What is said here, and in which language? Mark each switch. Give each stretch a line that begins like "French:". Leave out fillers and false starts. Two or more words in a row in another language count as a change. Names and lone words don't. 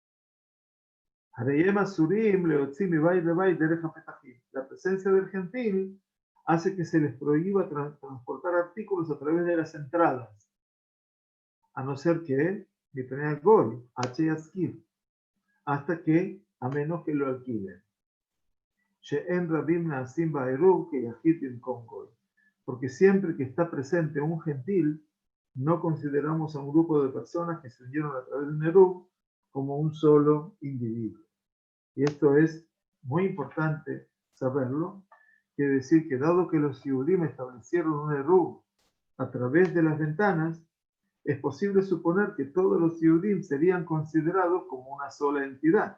Spanish: la presencia del gentil hace que se les prohíba transportar artículos a través de las entradas, a no ser que hasta que, a menos que lo alquilen.
Hebrew: שאין רבים נעשים בעירוב כיחיד במקום גוי.
Spanish: Porque siempre que está presente un gentil, no consideramos a un grupo de personas que se unieron a través de un eruv como un solo individuo. Y esto es muy importante saberlo, quiere decir que dado que los Yehudim establecieron un eruv a través de las ventanas, es posible suponer que todos los Yehudim serían considerados como una sola entidad.